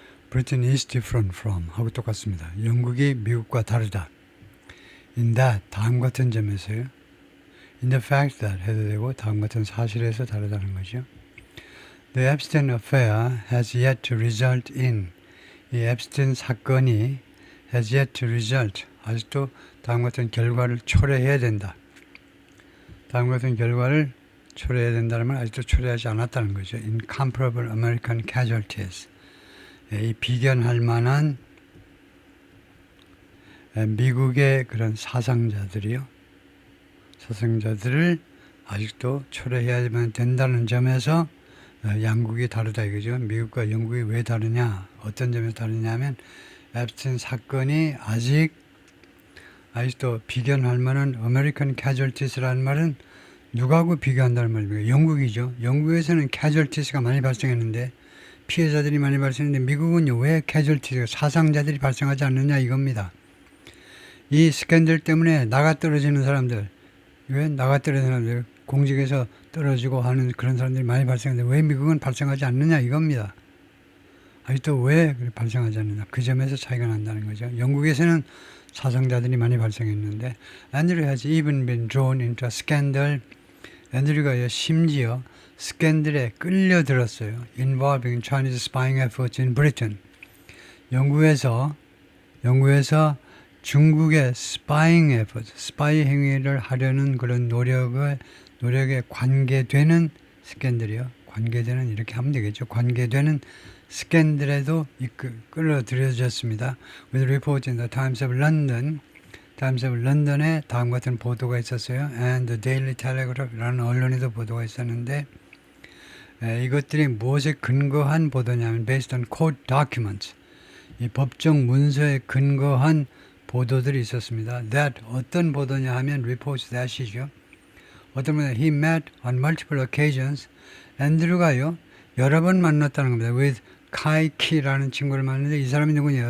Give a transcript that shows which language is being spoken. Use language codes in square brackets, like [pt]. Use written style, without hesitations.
[en] Britain is different from [ko] 하고 똑같습니다. 영국이 미국과 다르다. [en] In that, [ko] 다음 같은 점에서요. [en] In the fact that [ko] 해도 되고 다음 같은 사실에서 다르다는 거죠. [en] The Epstein affair has yet to result in. [ko] 이 앱스틴 사건이 [en] has yet to result. [ko] 아직도 다음 같은 결과를 초래해야 된다. 다음 같은 결과를 초래해야 된다는 말 아직도 초래하지 않았다는 거죠. [en] Incomparable American casualties. [ko] 이 비견할 만한 미국의 그런 사상자들이요. 사상자들을 아직도 초래해야만 된다는 점에서 양국이 다르다 이거죠. 미국과 영국이 왜 다르냐? 어떤 점에서 다르냐 하면 앱스틴 사건이 아직도 비견할 만한 [en] American casualties [ko] 라는 말은 누구하고 비교한다는 말입니까? 영국이죠. 영국에서는 casualties가 많이 발생했는데 피해자들이 많이 발생했는데 미국은요 왜 casualties가 사상자들이 발생하지 않느냐 이겁니다. 이 스캔들 때문에 나가 떨어지는 사람들, 왜 나가 떨어지는 사람들, 공직에서 떨어지고 하는 그런 사람들이 많이 발생하는데 왜 미국은 발생하지 않느냐 이겁니다. 아직도 왜 발생하지 않느냐 그 점에서 차이가 난다는 거죠. 영국에서는 사상자들이 많이 발생했는데 [en] Andrew has even been drawn into a scandal. [ko] 앤드류가 심지어 스캔들에 끌려들었어요. [en] Involving Chinese spying efforts in Britain. [ko] 영국에서 중국의 [en] spying efforts, [ko] 스파이 행위를 하려는 그런 노력에 관계되는 스캔들이요. 관계되는 이렇게 하면 되겠죠. 관계되는 스캔들에도 끌어들여졌습니다. [en] With report in the Times of London. [ko] 타임스 오브 런던에 다음 같은 보도가 있었어요. [en] And the Daily Telegraph [ko] 라는 언론에도 보도가 있었는데 이것들이 무엇에 근거한 보도냐면 [en] based on court documents. [ko] 이 법정 문서에 근거한 보도들이 있었습니다. That 어떤 보도냐 하면 reports that이죠. 어떤 분은 [en] he met on multiple occasions. [ko] 앤드류가요 여러 번 만났다는 겁니다. With Kai Ki라는 친구를 만났는데 이 사람이 누구냐?